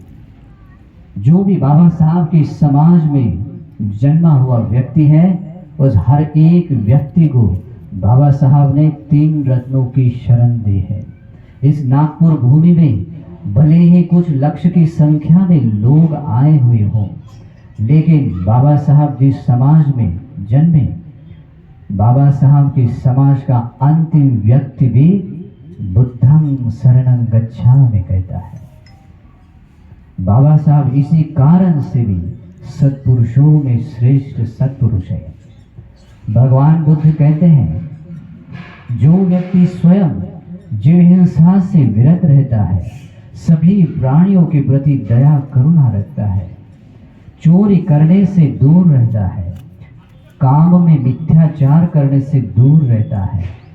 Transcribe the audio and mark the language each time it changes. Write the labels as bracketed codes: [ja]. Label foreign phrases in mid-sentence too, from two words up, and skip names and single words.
[hi] जो भी बाबा साहब के समाज में जन्मा हुआ व्यक्ति है, उस हर एक व्यक्ति को बाबा साहब ने 3 रत्नों की शरण दी है। इस नागपुर भूमि में भले ही कुछ लक्ष्य की संख्या में लोग आए हुए हों, लेकिन बाबा साहब जिस समाज में जन्मे, बाबा साहब के समाज का अंतिम व्यक्ति भी [pi] बुद्धं शरणं गच्छामि [hi] कहता है। बाबा साहब इसी कारण से भी सत्पुरुषों में श्रेष्ठ सत्पुरुष है। भगवान बुद्ध कहते हैं, जो व्यक्ति स्वयं जीव हिंसा से विरत रहता है, सभी प्राणियों के प्रति दया करुणा रखता है, चोरी करने से दूर रहता है, काम में मिथ्याचार करने से दूर रहता है,